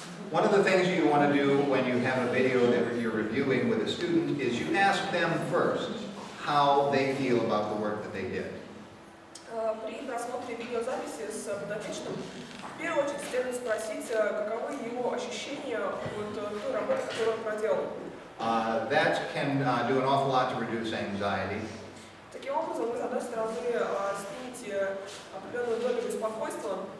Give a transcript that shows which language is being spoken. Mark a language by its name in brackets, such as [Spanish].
[English] One of the things you want to do when you have a video that you're reviewing with a student is you ask them first, how they feel about the work that they did. [Russian] При просмотре видеозаписи с подопечным в первую очередь следует спросить, каковы его ощущения от той работы, которую он проделал. [English] That can do an awful lot to reduce anxiety. [Russian] Таким образом, вы, с одной стороны, снимете определенную долю беспокойства.